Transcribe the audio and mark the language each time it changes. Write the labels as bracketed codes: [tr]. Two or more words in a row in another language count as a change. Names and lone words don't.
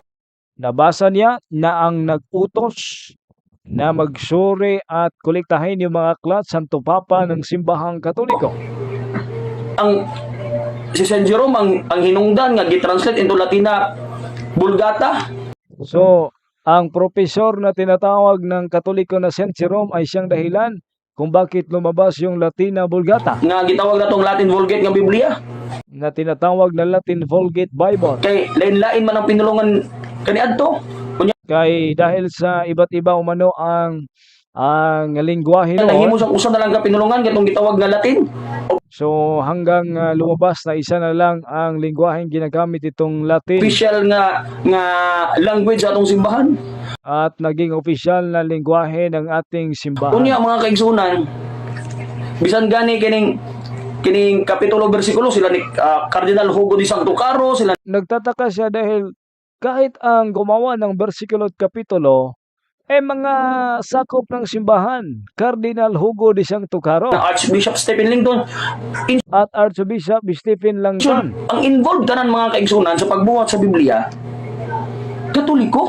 [tl] Nabasa niya na ang nag-utos na magsuri at kolektahin yung mga aklat Santo Papa ng simbahang Katoliko. [ceb] Ang si Saint Jerome ang hinungdan nga gitranslate into Latina Vulgata. [tl] So, ang profesor na tinatawag ng Katoliko na Saint Jerome ay siyang dahilan kung bakit lumabas yung Latina Vulgata [ceb] Nga gitawag na tong Latin Vulgate nga Biblia. [tl] na tinatawag na Latin Vulgate Bible. [ceb] Kay lain-lain man ang pinulungan kaniadto. [tl] Kay dahil sa iba't iba ang ang lengguwahe [ceb] Nahimo [tl] noon. [ceb] sa usa na lang ka pinulungan katong gitawag nga Latin. [tl] So hanggang lumabas na isa na lang ang lengguwaheng ginagamit itong Latin [ceb] Official nga language sa atong simbahan. [tl] at naging opisyal na lengguwahe ng ating simbahan. [ceb] Unya mga kaigsunan, bisan gani kining kapitulo bersikulo sila ni Cardinal Hugo de Santo Caro, sila [tl] Nagtataka siya dahil kahit ang gumawa ng bersikulo at kapitulo mga sakop ng simbahan, Cardinal Hugo de Santo Caro [ceb] na Archbishop Stephen Langton. [tl] at Archbishop Stephen Langton. [ceb] Ang involved tanan mga kaigsunan sa pagbuhat sa Biblia, Katoliko.